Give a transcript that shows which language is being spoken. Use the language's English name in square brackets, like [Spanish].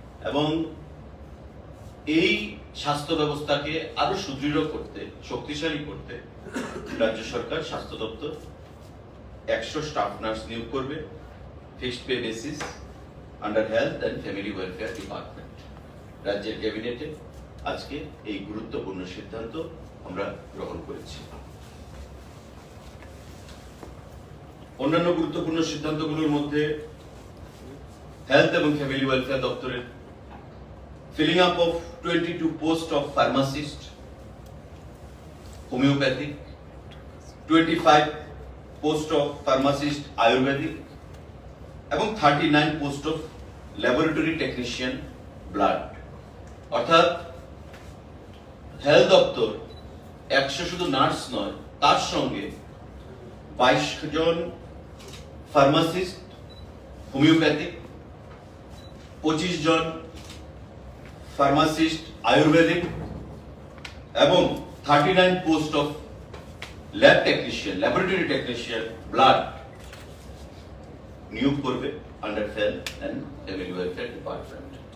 [Bangla] এবং এই স্বাস্থ্য ব্যবস্থাকে আরো সুদৃঢ় করতে, শক্তিশালী করতে রাজ্য সরকার স্বাস্থ্য দপ্তর 100 স্টাফ নার্স নিয়োগ করবে [English] Fixed pay basis under health and family welfare department. [Bangla] রাজ্যের ক্যাবিনেটে আজকে এই গুরুত্বপূর্ণ সিদ্ধান্ত আমরা গ্রহণ করেছি। অন্যান্য গুরুত্বপূর্ণ সিদ্ধান্তগুলোর মধ্যে হেলথ এবং ফ্যামিলি ওয়েলফেয়ার দপ্তরের [English] filling up of 22 posts of pharmacist, homeopathic, 25 posts of pharmacist ayurvedic এবং 39 post of laboratory technician blood। [Bangla] অর্থাৎ হেলথ দপ্তর 100 শুধু নার্স নয়, তার সঙ্গে 22 জন ফার্মাসিস্ট হোমিওপ্যাথিক, 25 জন ফার্মাসিস্ট আয়ুর্বেদিক এবং 39 post of lab technician, laboratory technician blood নিয়োগ করবে [English] Under health and family welfare department.